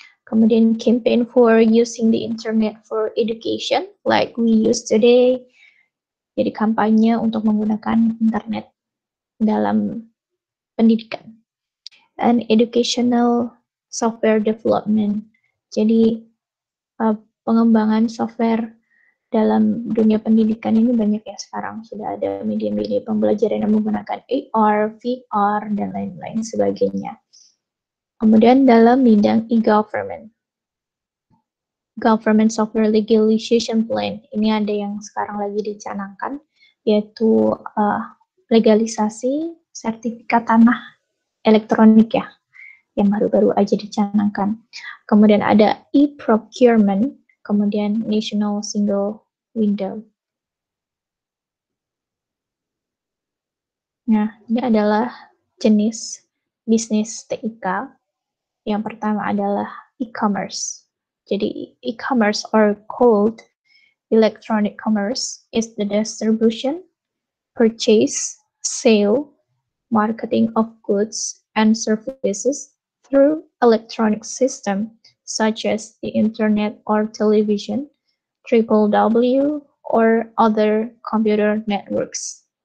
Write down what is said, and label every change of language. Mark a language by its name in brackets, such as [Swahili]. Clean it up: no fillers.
[Indonesian] Kemudian [English] campaign for using the internet for education like we use today. [Indonesian] Jadi kampanye untuk menggunakan internet dalam pendidikan. [English] And educational software development. [Indonesian] Jadi pengembangan software dalam dunia pendidikan ini banyak ya sekarang. Sudah ada media-media pembelajaran yang menggunakan AR, VR, dan lain-lain sebagainya. Kemudian dalam bidang e-government. Government Software Legalization Plan. Ini ada yang sekarang lagi dicanangkan, yaitu legalisasi sertifikat tanah elektronik ya, yang baru-baru aja dicanangkan. Kemudian ada e-procurement, kemudian National Single Window. Nah, ini adalah jenis bisnis TIK. Yang pertama adalah e-commerce. Jadi [English] e-commerce or called electronic commerce is the distribution, purchase, sale, marketing of goods and services through electronic system such as the internet or television, www, or other computer networks.